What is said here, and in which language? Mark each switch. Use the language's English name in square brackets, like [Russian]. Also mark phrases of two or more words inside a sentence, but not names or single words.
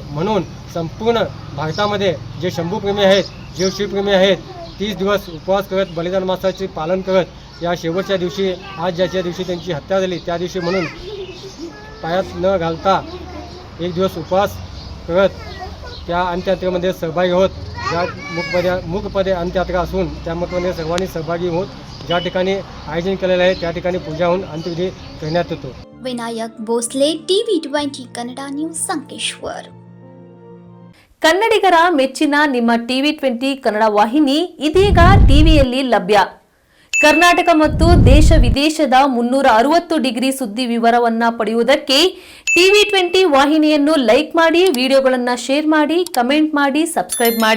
[Marathi] म्हणून संपूर्ण भारतामध्ये जे शंभूप्रेमी आहेत, जे शिवप्रेमी आहेत, 30 दिवस उपवास करत बलिदान मासाचे पालन करत या शेवटच्या दिवशी आज ज्याच्या दिवशी त्यांची हत्या झाली त्या दिवशी म्हणून पायात न घालता 1 दिवस उपवास करत त्या अंत्ययात्रेमध्ये सहभागी होत. ज्या मुखपदे अंत्ययात्रा असून त्यामध्ये सर्वांनी सहभागी होत ज्या ठिकाणी आयोजन केलेलं आहे त्या ठिकाणी पूजा होऊन अंत्यविधी करण्यात येतो. [Kannada] ವಿನಾಯಕ್ ಭೋಸ್ಲೆ, TV20 ಕನ್ನಡ ನ್ಯೂಸ್, ಸಂಕೇಶ್ವರ್. ಕನ್ನಡಿಗರ ಮೆಚ್ಚಿನ ನಿಮ್ಮ TV20 ಕನ್ನಡ ವಾಹಿನಿ ಇದೀಗ ಟಿವಿಯಲ್ಲಿ ಲಭ್ಯ. ಕರ್ನಾಟಕ ಮತ್ತು ದೇಶ ವಿದೇಶದ 360 ಡಿಗ್ರಿ ಸುದ್ದಿ ವಿವರವನ್ನ ಪಡೆಯುವುದಕ್ಕೆ TV20 ವಾಹಿನಿಯನ್ನು ಲೈಕ್ ಮಾಡಿ, ವಿಡಿಯೋಗಳನ್ನು ಶೇರ್ ಮಾಡಿ, ಕಮೆಂಟ್ ಮಾಡಿ, ಸಬ್ಸ್ಕ್ರೈಬ್ ಮಾಡಿ.